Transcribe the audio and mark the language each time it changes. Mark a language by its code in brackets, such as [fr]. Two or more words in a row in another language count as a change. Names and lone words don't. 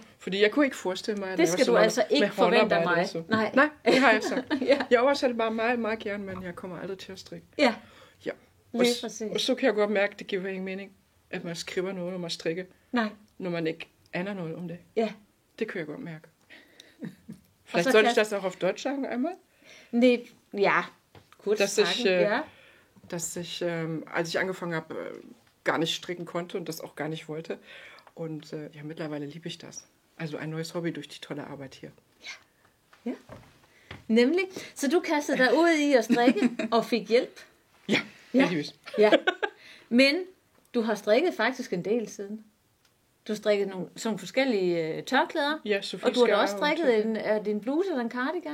[da] Fordi jeg kunne ikke forestille mig, at det skal du altså ikke forvente af mig. Nej, det har jeg sagt. Jeg oversætter bare meget, meget gerne, men jeg kommer aldrig til at strikke. Ja. Og så kan jeg godt mærke, at det giver ingen mening, at man skriver noget om at strikke. Nej. Når man ikke aner noget om det. Ja. Det kan jeg godt mærke. [de] Vielleicht soll ich das auch auf Deutsch sagen einmal? Nee, ja, kurz sagen, dass ich, als ich angefangen habe, gar nicht stricken konnte und das auch gar nicht wollte. Und mittlerweile liebe ich das. Also ein neues Hobby durch die tolle Arbeit hier. Ja. [da] Nemlig. Så du kastede dig ud i at strikke og fik hjælp? Ja, heldigvis. Ja. Men du har strikket faktisk en del siden. Du har strikket nogle forskellige tørklæder. Ja, og du har da også strikket din bluse eller en cardigan.